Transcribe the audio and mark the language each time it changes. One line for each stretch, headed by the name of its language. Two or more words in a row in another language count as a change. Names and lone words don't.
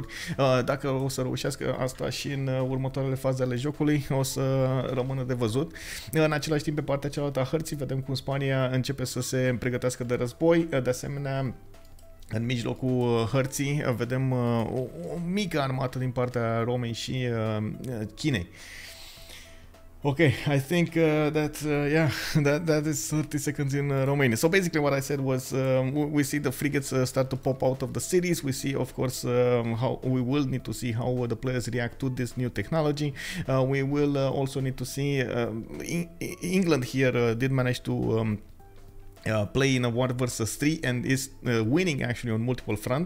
Romanian: Dacă o să reușească asta și în următoarele faze ale jocului, o să rămână de văzut. În același timp, pe partea cealaltă a hărții, vedem cum Spania începe să se pregătească de război. De asemenea, în mijlocul hărții vedem o mică armată din partea Romei și Chinei.
English: Okay, I think that is 30 seconds in Romania. So basically what I said was we see the frigates start to pop out of the cities. We see, of course, how we will need to see how the players react to this new technology. We will also need to see England here did manage to play in a 1 versus 3 and is winning actually on multiple fronts.